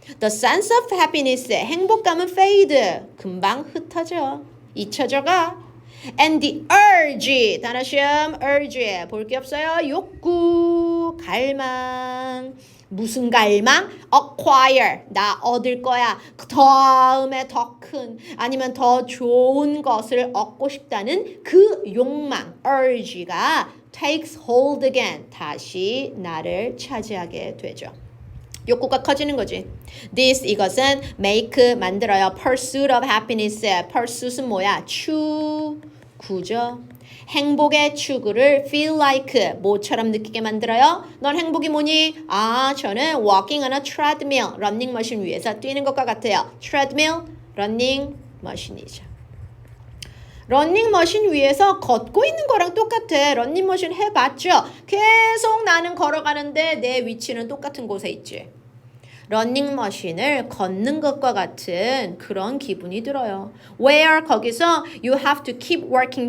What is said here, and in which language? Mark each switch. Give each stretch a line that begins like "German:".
English: The sense of happiness, 행복감은 fade,
Korean: 금방 흩어져. 잊혀져가. And the urge, 단어 시험 urge 볼 게 없어요. 욕구, 갈망. 무슨 갈망? acquire, 나 얻을 거야. 다음에 더 큰 아니면 더 좋은 것을 얻고 싶다는 그 욕망 urge가
English: takes hold again,
Korean: 다시 나를 차지하게 되죠. 욕구가 커지는 거지.
English: This, 이것은 make, 만들어요. Pursuit of happiness.
Korean: Pursuit은 뭐야? 추구죠. 행복의 추구를 feel like, 뭐처럼 느끼게 만들어요? 넌 행복이 뭐니? 저는
English: walking on a treadmill,
Korean: 러닝머신 위에서 뛰는 것과 같아요. treadmill, 러닝머신이죠. 러닝머신 위에서 걷고 있는 거랑 똑같아. 러닝머신 해봤죠? 계속 나는 걸어가는데 내 위치는 똑같은 곳에 있지. 러닝머신을 걷는 것과 같은 그런 기분이 들어요.
English: Where,
Korean: 거기서
English: you have to keep working.